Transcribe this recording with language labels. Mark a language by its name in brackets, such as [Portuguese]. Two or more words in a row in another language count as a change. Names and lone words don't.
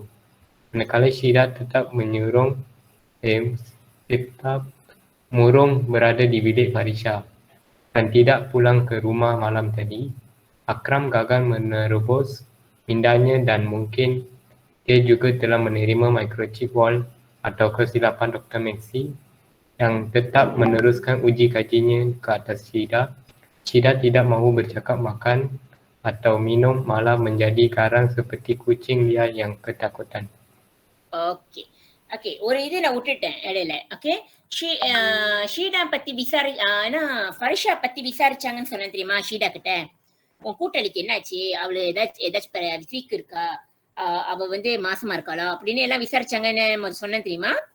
[Malay] Manakala Syida tetap murung berada di bilik Farisha dan tidak pulang ke rumah malam tadi, Akram gagal menerobos pindahnya dan mungkin dia juga telah menerima microchip wall atau kesilapan Dr. Maxi yang tetap meneruskan uji kajinya ke atas Syida. Syida tidak mahu bercakap, makan atau minum, malah menjadi garang seperti kucing liar yang ketakutan. [Tamil] Okay, ஒரு இது நான் விட்டுட்டேன் இடையில. ஓகே, ஷீடா பத்தி ஃபரிஷா பத்தி விசாரிச்சாங்கன்னு சொன்னேன் தெரியுமா? ஷீடா கிட்ட உன் கூட்டாளிக்கு என்னாச்சு, அவளு ஏதாச்சும் வீக் இருக்கா, அவ வந்து மாசமா இருக்காளா அப்படின்னு எல்லாம் விசாரிச்சாங்கன்னு சொன்னேன் தெரியுமா?